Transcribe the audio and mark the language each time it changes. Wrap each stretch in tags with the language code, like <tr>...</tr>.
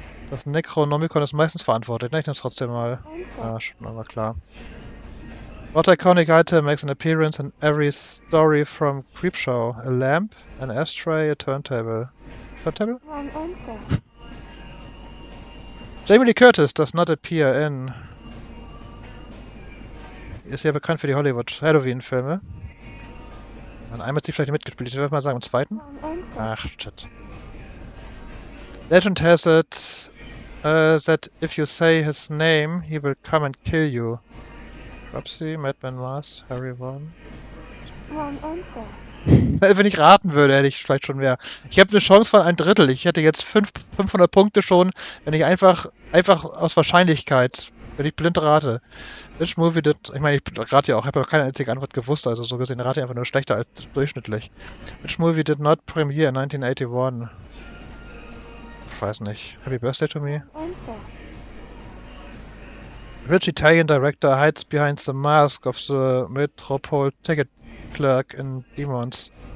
<de>Das Necronomicon ist meistens verantwortlich, ne? Ich nehm's trotzdem mal. Ah, schon mal klar.</de> <en>What iconic item makes an appearance in every story from Creepshow? A lamp, an ashtray, a turntable. Turntable? Wrong answer. Jamie Lee Curtis does not appear in.</en> <de>Ist ja bekannt für die Hollywood-Halloween-Filme. Und einmal hat sie vielleicht mitgespielt. Ich würde mal sagen, im zweiten?</de> <en>Wrong answer.</en> <de>Ach, shit.</de> <en>Legend has it that if you say his name, he will come and kill you. Dropsy, Madman Mars, Harry Vaughn. Wrong answer.</en> <de>Wenn ich raten würde, hätte ich vielleicht schon mehr. Ich habe eine Chance von 1/3. Ich hätte jetzt 500 Punkte schon, wenn ich einfach aus Wahrscheinlichkeit, wenn ich blind rate.</de> <en>Which movie did...</en> <de>Ich meine, ich rate ja auch, ich habe ja keine einzige Antwort gewusst, also so gesehen rate ich einfach nur schlechter als durchschnittlich.</de> <en>Which movie did not premiere in 1981?</en> <de>Ich weiß nicht. Happy Birthday to Me?</de> <en>Answer. Which Italian director hides behind the mask of the Metropole ticket clerk in Demons?</en>